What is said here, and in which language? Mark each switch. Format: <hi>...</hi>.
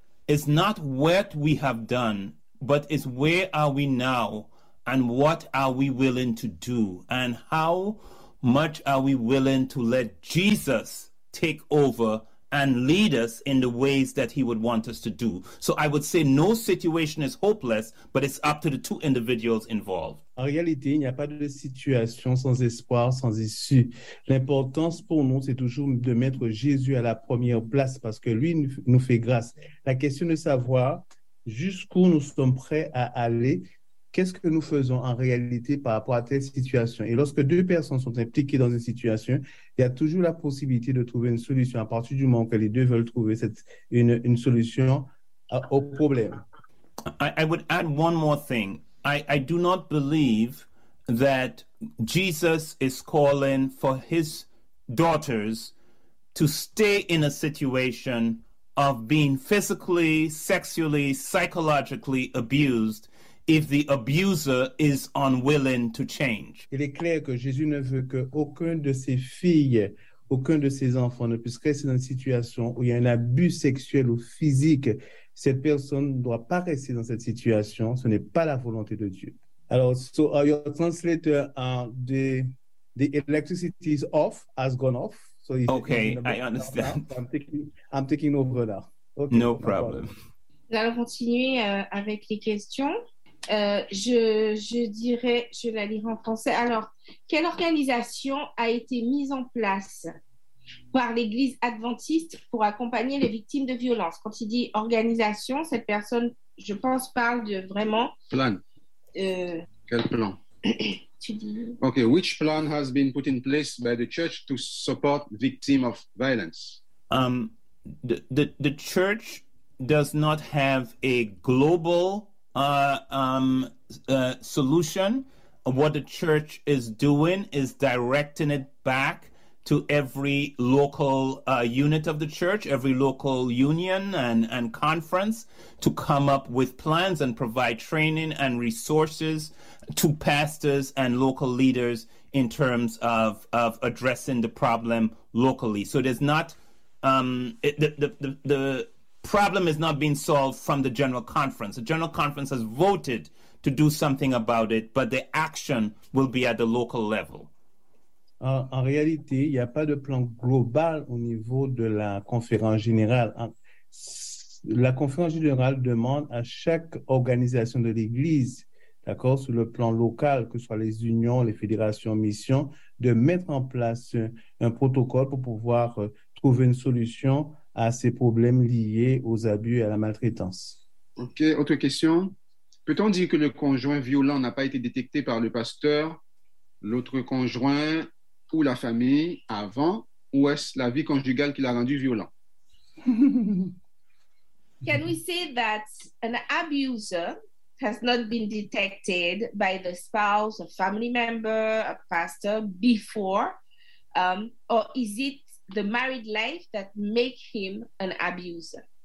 <en>is not what we have done, but is where are we now and what are we willing to do and how much are we willing to let Jesus take over and lead us in the ways that he would want us to do. So I would say no situation is hopeless, but it's up to the two individuals involved.</en> <fr>En réalité, il n'y a pas de situation sans espoir, sans issue. L'importance pour nous, c'est toujours de mettre Jésus à la première place parce que lui nous fait grâce. La question de savoir jusqu'où nous sommes prêts à aller, qu'est-ce que nous faisons en réalité par rapport à telle situation. Et lorsque deux personnes sont impliquées dans une situation, il y a toujours la possibilité de trouver une solution à partir du moment que les deux veulent trouver une solution au problème.</fr> <en>I would add one more thing. I do not believe that Jesus is calling for his daughters to stay in a situation of being physically, sexually, psychologically abused if the abuser is unwilling to change.</en> <fr>Il est clair que Jésus ne veut qu'aucune de ses filles, aucun de ses enfants ne puisse rester dans une situation où il y a un abus sexuel ou physique. Cette personne ne doit pas rester dans cette situation. Ce n'est pas la volonté de Dieu.</fr> <en>Alors, so your translator, the electricity is off, has gone off. So it's, okay, I understand. I'm taking over now. Okay, no problem.</en> <fr>Nous allons continuer avec les questions. Je la lirai en français. Alors, quelle organisation a été mise en place par l'Église adventiste pour accompagner les victimes de violences? Quand il dit organisation, cette personne, je pense, parle de vraiment... Plan. Quel plan?</fr> <en>Ok, which plan has been put in place by the church to support victims of violence? The church does not have a global solution. What the church is doing is directing it back to every local unit of the church, every local union and conference to come up with plans and provide training and resources to pastors and local leaders in terms of addressing the problem locally. So there's not, the problem is not being solved from the general conference. The general conference has voted to do something about it, but the action will be at the local level.</en> <fr>En réalité, il n'y a pas de plan global au niveau de la conférence générale. La conférence générale demande à chaque organisation de l'Église, d'accord, sur le plan local, que ce soit les unions, les fédérations, missions, de mettre en place un protocole pour pouvoir trouver une solution à ces problèmes liés aux abus et à la maltraitance. OK, autre question. Peut-on dire que le conjoint violent n'a pas été détecté par le pasteur, l'autre conjoint ou la famille avant, ou est-ce la vie conjugale qui l'a rendu violent?</fr> <en>Can we say that an abuser has not been detected by the spouse, a family member, a pastor before, or is it the married life that make him an abuser?</en>